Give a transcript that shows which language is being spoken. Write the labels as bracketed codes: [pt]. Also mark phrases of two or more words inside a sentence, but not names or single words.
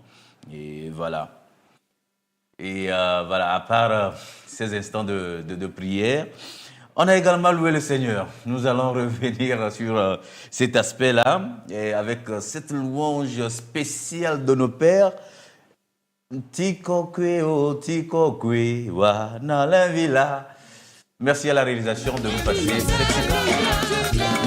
[fr] Et voilà. Et voilà, à part ces instants de prière, On a également loué le Seigneur. Nous allons revenir sur cet aspect-là et avec cette louange spéciale de nos pères. Tikokwe o tikokwe wa na la villa. Merci à la réalisation de nous passer cette séquence.